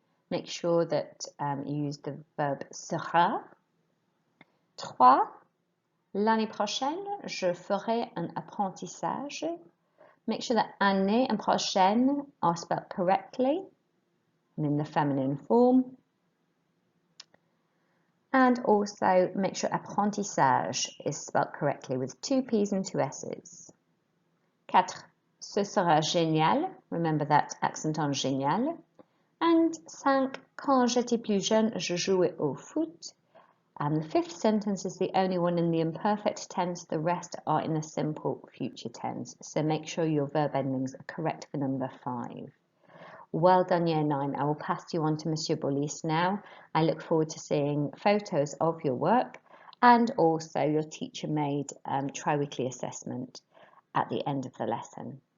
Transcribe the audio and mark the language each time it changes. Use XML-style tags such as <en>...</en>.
<en>Make sure that you use the verb sera. 3.</en> <fr>L'année prochaine, je ferai un apprentissage.</fr> <en>Make sure that année and prochaine are spelled correctly and in the feminine form. And also make sure apprentissage is spelled correctly with 2 P's and 2 S's. 4.</en> <fr>Ce sera génial.</fr> <en>Remember that accent on génial. And 5.</en> <fr>Quand j'étais plus jeune, je jouais au foot.</fr> <en>And the fifth sentence is the only one in the imperfect tense. The rest are in the simple future tense. So make sure your verb endings are correct for number 5. Well done, Year 9. I will pass you on to Monsieur Bolis now. I look forward to seeing photos of your work and also your teacher-made tri-weekly assessment at the end of the lesson.</en>